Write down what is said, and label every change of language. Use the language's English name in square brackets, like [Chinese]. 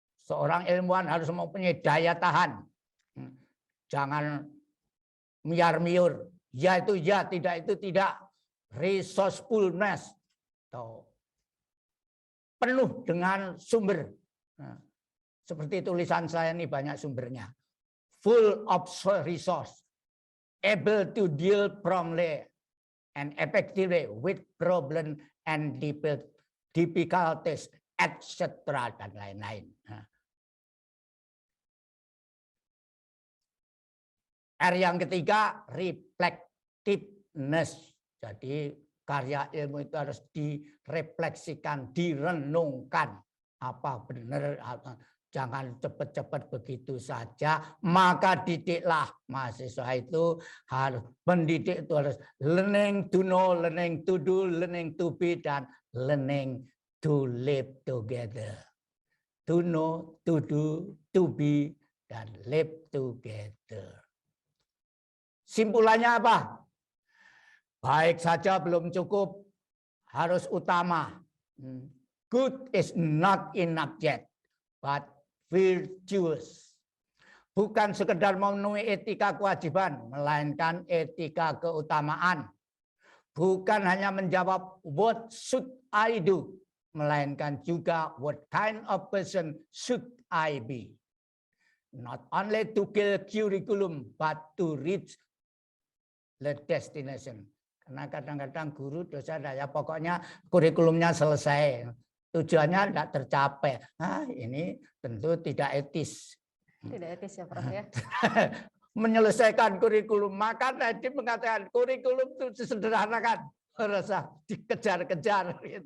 [Indonesian] Seorang ilmuwan harus mempunyai daya tahan. Jangan miar-miur. Ya itu ya, tidak itu tidak. Resourcefulness, penuh dengan sumber. Seperti tulisan saya ini banyak sumbernya. [English] Full of resource, able to deal promptly and effectively with problem and difficulties, etc. [Indonesian] dan lain-lain. R yang ketiga, reflectiveness. Jadi karya ilmu itu harus direfleksikan, direnungkan. Apa benar, jangan cepat-cepat begitu saja. Maka didiklah mahasiswa itu harus, [English] pendidik itu harus learning to know, learning to do, learning to be, [Indonesian] dan [English] learning to live together. To know, to do, to be, [Indonesian] dan [English] live together. [Indonesian] Simpulannya apa? Baik saja belum cukup, harus utama. [English] Good is not enough yet, but virtuous. [Indonesian] Bukan sekedar memenuhi etika kewajiban, melainkan etika keutamaan. bukan hanya menjawab [English] what should I do, [Indonesian] melainkan juga [English] what kind of person should I be. Not only to kill curriculum, but to reach the destination. [Indonesian] Karena kadang-kadang guru, dosen, ya pokoknya kurikulumnya selesai, tujuannya tidak tercapai. Nah, ini tentu tidak etis. Tidak etis ya Prof ya. Menyelesaikan kurikulum, maka tadi mengatakan kurikulum itu disederhanakan, rasa dikejar-kejar.